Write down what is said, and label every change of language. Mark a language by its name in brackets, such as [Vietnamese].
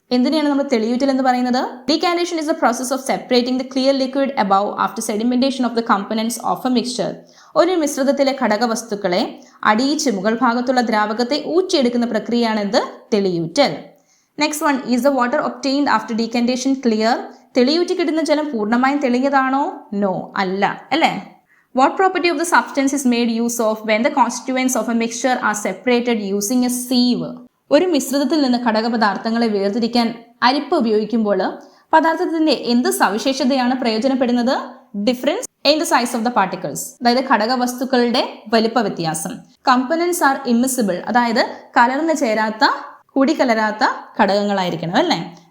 [Malayalam] എന്തിനാണ് നമ്മൾ തെളിയൂറ്റൽ എന്ന് പറയുന്നത്? [English] Decantation is the process of separating the clear liquid above after sedimentation of the components of a mixture. [Malayalam] ഒരു മിശ്രിതത്തിലെ ഘടകവസ്തുക്കളെ അടിയിച്ച് മുകൾ ഭാഗത്തുള്ള ദ്രാവകത്തെ ഊറ്റിയെടുക്കുന്ന പ്രക്രിയയാണ് എന്ത്? തെളിയൂറ്റൽ. [English] Next one, is the water obtained after decantation clear? [Malayalam] തെളിയൂറ്റി കിട്ടുന്ന ജലം പൂർണ്ണമായും തെളിഞ്ഞതാണോ? നോ, അല്ല അല്ലേ. [English] What property of the substance is made use of when the constituents of a mixture are separated using a sieve? [Malayalam] ഒരു മിശ്രിതത്തിൽ നിന്ന് ഘടകപദാർത്ഥങ്ങളെ വേർതിരിക്കാൻ അരിപ്പ ഉപയോഗിക്കുമ്പോൾ പദാർത്ഥത്തിന്റെ എന്ത് സവിശേഷതയാണ് പ്രയോജനപ്പെടുന്നത്? [English] Difference in the size of the particles. [Malayalam] അതായത് ഘടകവസ്തുക്കളുടെ വലിപ്പ വ്യത്യാസം. [English] components are immiscible, [Malayalam] അതായത് കലർന്നു ചേരാത്ത കൂടിക്കലരാത്ത ഘടകങ്ങളായിരിക്കണം അല്ലേ.